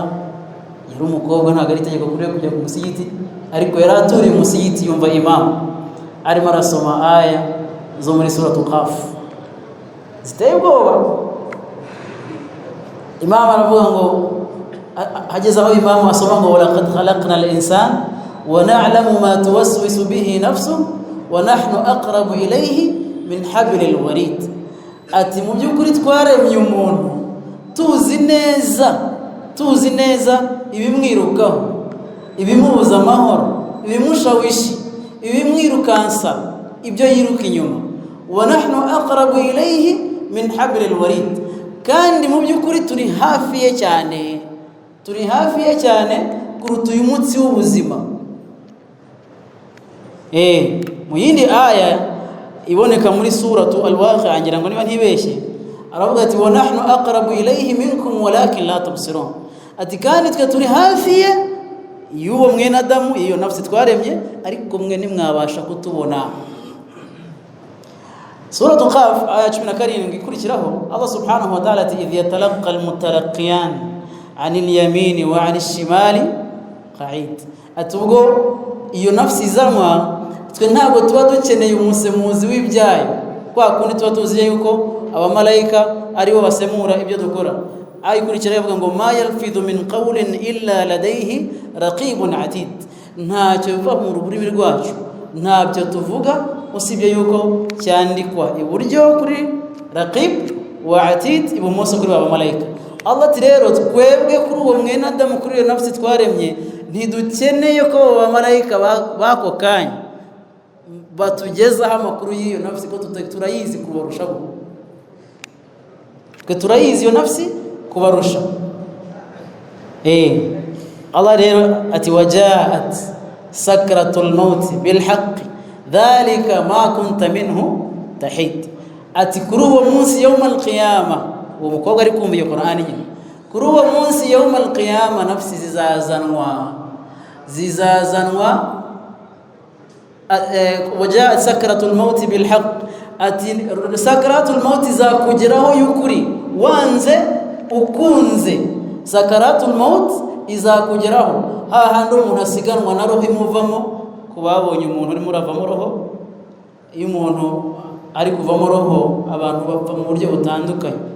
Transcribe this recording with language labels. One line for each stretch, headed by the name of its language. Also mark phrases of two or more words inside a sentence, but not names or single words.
Kinyarwanda: Yari umukobwa, ntabwo ari itegeko kuri kujya ku musigiti, ariko yari aturiye umusigiti yumva imam arimo arasoma aya zo muri suratul Qaf ziteye ubwoba. Imam aravuga ngo, hageze aho imam asoma ngo
Arabic: ولقد خلقنا الإنسان ونعلم ما توسوس به نفسه ونحن أقرب إليه من حبل الوريد.
Kinyarwanda: Ati mu by'ukuri twaremye umuntu tuzi neza ibimwirukaho, ibimubuza amahoro, ibimushawishi, ibimwirukansa, ibyo yiruka inyuma.
Arabic: ونحن أقرب إليه من حبل الوريد.
Kinyarwanda: Kandi mu by'ukuri turi hafi ye cyane kuruta uyu munsi w'ubuzima. Mu yindi aya iboneka muri suratu al-Waqi'a, ngira ngo niba ntibeshye, aravuga ati
Arabic: ونحن أقرب إليه منكم ولكن لا تبصرون.
Kinyarwanda: Ati kandi twe turi hafi ye y'uwo mwene Adamu, iyo nafsi twaremye, ariko mwe nimwabasha kutubona. Suratul Qaf aya 17 ikurikiraho, Allah
Arabic: سبحانه وتعالى ati إذ يتلقى المتلقيان عن اليمين وعن الشمال قعيد.
Kinyarwanda: Ati ubwo iyo nafsi izanwa, twe ntabwo tuba dukeneye umusemuzi w'ibyayo, kwa kundi tuba tuzi yuko abamarayika aribo basemura ibyo dukora. Ayikurikira yavuga ngo
Arabic: ما يلفظ من قول إلا لديه رقيب عتيد.
Kinyarwanda: Ntacyo biva mu rurimi rwacu, ntabyo tuvuga usibye yuko cyandikwa iburyo kuri
Arabic: رقيب وعتيد,
Kinyarwanda: ibumoso kuri abamarayika. Allah ati rero twebwe kuri uwo mwene Adamu, kuri iyo nafsi twaremye, ntidukeneye ko abamarayika bako kanya batugezaho amakuru y'iyo nafsi, ko turayizi kubarushaho. Twe turayizi iyo nafsi kubarusha. Allah rero ati
Arabic: وجاءت سكرة الموت بالحق ذلك ما كنت منه تحيد.
Kinyarwanda: Ati kuri uwo munsi
Arabic: يوم القيامة,
Kinyarwanda: uwo mukobwa ari kumva iyo Qur'ani nyine, kuri uwo munsi
Arabic: يوم القيامة
Kinyarwanda: nafsi zizazanwa
Arabic: وجاءت سكرة الموت بالحق.
Kinyarwanda: Ati
Arabic: سكرة الموت
Kinyarwanda: zakugeraho y'ukuri, wanze ukunze
Arabic: سكرة الموت
Kinyarwanda: izakugeraho. Hahandi umuntu asiganwa na roho imuvamo. Kubabonye umuntu urimo uravamo roho, iyo umuntu ari kuvamo roho abantu bapfa mu buryo butandukanye.